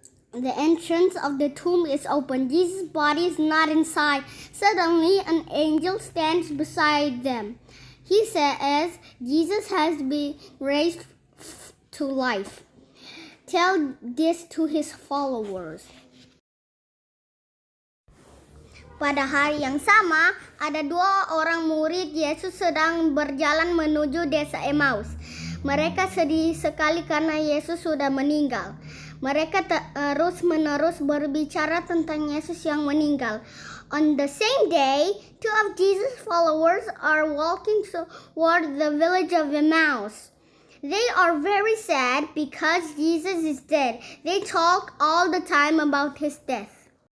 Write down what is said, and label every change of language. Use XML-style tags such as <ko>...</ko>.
<en>The entrance of the tomb is open. Jesus' body is not inside. Suddenly, an angel stands beside them. He says, Jesus has been raised to life. Tell this to his followers.</en> <id>Pada hari yang sama, ada 2 orang murid Yesus sedang berjalan menuju desa Emmaus. Mereka sedih sekali karena Yesus sudah meninggal. Mereka terus-menerus berbicara tentang Yesus yang meninggal.</id> <en>On the same day, 2 of Jesus' followers are walking toward the village of Emmaus. They are very sad because Jesus is dead. They talk all the time about his death.</en>